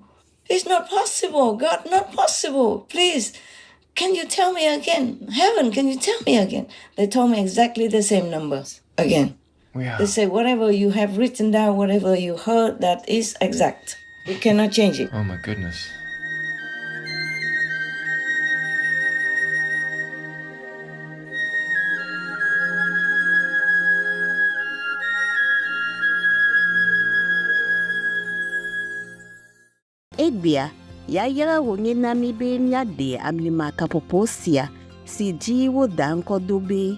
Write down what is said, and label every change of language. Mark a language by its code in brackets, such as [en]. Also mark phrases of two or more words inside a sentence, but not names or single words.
[en] It's not possible. God, not possible. Please, can you tell me again? Heaven, can you tell me again? They told me exactly the same numbers again. Yeah. They say, whatever you have written down, whatever you heard, that is exact. We cannot change it. Oh my goodness. [ee] Edbia, yaya wonye nami be nyade amlima kapoposia, si jiwo danko dobe.